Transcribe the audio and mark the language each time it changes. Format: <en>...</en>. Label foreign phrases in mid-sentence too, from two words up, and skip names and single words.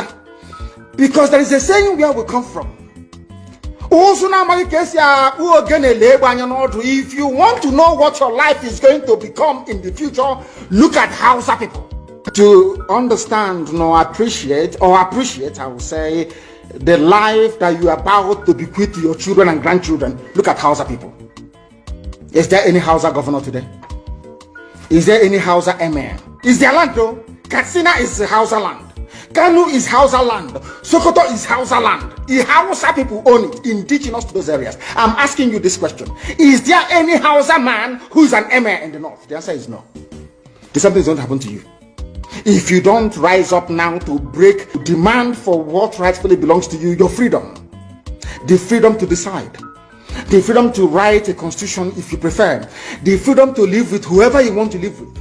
<en>Because there is a saying where we come from. If you want to know what your life is going to become in the future, look at Hausa people. To understand, appreciate, I will say, the life that you are about to bequeath to your children and grandchildren, look at Hausa people. Is there any Hausa governor today? Is there any Hausa emir? Is there land though? Katsina is Hausa land. Kanu is Hausa land. Sokoto is Hausa land. The Hausa people own it, indigenous to those areas. I'm asking you this question. Is there any Hausa man who is an emir in the north? The answer is no. Something is going to happen to you. If you don't rise up now to break demand for what rightfully belongs to you, your freedom, the freedom to decide, the freedom to write a constitution if you prefer, the freedom to live with whoever you want to live with.</en>